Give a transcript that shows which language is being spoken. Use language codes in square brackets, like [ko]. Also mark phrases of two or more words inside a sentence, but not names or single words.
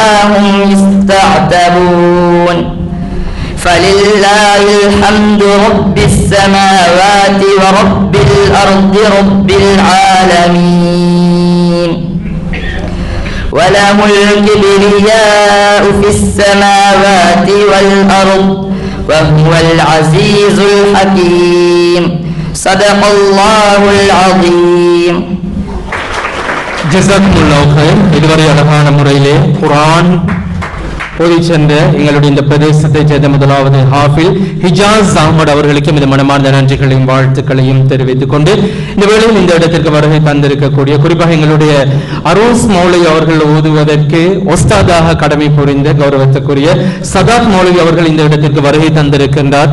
[ar] هم يستعتبون فلله الحمد رب السماوات ورب الأرض رب العالمين وله الكبرياء في السماوات والأرض وهو العزيز الحكيم صدق الله العظيم. جزاكم الله خير. [ta] இதுவரை அழகான முறையிலே குர்ஆன் ஓதி சென்ற எங்களுடைய இந்த பிரதேசத்தை சேர்ந்த முதலாவது ஹாஃபில் ஹிஜாஸ் அஹ்மத் அவர்களுக்கும் இந்த மனமார்ந்த நன்றிகளையும் வாழ்த்துக்களையும் தெரிவித்துக் கொண்டு இந்த வேளையில் இந்த இடத்திற்கு வருகை தந்திருக்கக்கூடிய குறிப்பாக எங்களுடைய அரோஸ் மௌலவி அவர்கள் ஓதுவதற்கு ஒஸ்தாதாக கடமை புரிந்த கௌரவத்துக்குரிய சதாத் மௌலவி அவர்கள் இந்த இடத்திற்கு வருகை தந்திருக்கின்றார்.